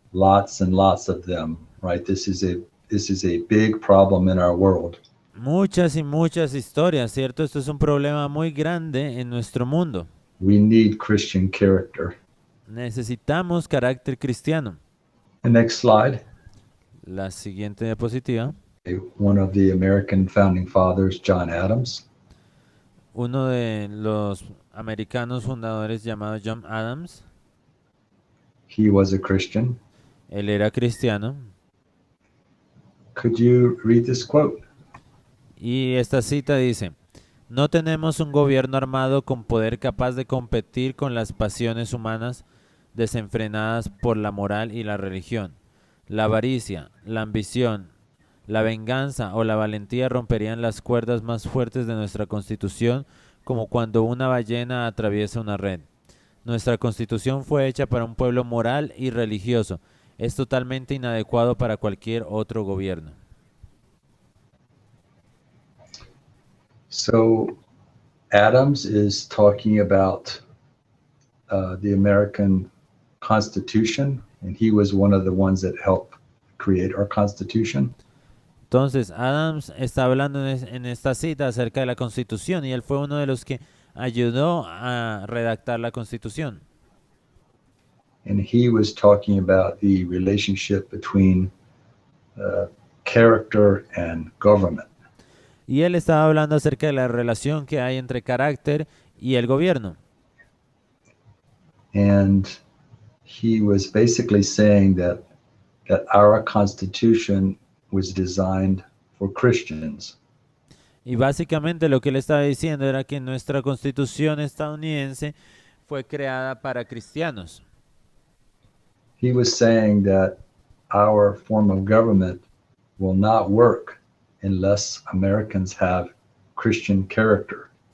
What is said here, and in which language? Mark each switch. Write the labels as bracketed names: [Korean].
[English] Lots and lots of them, right? This is a big problem in our world. [Spanish] Muchas y muchas historias, ¿cierto? Esto es un problema muy grande en nuestro mundo. [English] We need Christian character. [Spanish] Necesitamos carácter cristiano. [English] The next slide. [Spanish] La siguiente diapositiva. [English] One of the American founding fathers, John Adams. [Spanish] Uno de los americanos fundadores llamado John Adams, [English] He was a Christian. [Spanish] él era cristiano. [English] Could you read this quote? [Spanish] Y esta cita dice, no tenemos un gobierno armado con poder capaz de competir con las pasiones humanas desenfrenadas por la moral y la religión. La avaricia, la ambición, la venganza o la valentía romperían las cuerdas más fuertes de nuestra Constitución como cuando una ballena atraviesa una red. Nuestra Constitución fue hecha para un pueblo moral y religioso. Es totalmente inadecuado para cualquier otro gobierno. [English] So Adams is talking about the American Constitution, and he was one of the ones that helped create our Constitution. [Spanish] Entonces, Adams está hablando en esta cita acerca de la Constitución y él fue uno de los que ayudó a redactar la Constitución. [English] And he was talking about the relationship between character and government. [Spanish] Y él estaba hablando acerca de la relación que hay entre carácter y el gobierno. [English] And he was basically saying that our Constitution was designed for Christians. [Spanish] Y básicamente lo que él estaba diciendo era que nuestra Constitución estadounidense fue creada para cristianos. [English] He was saying that our form of government will not work unless Americans have Christian character.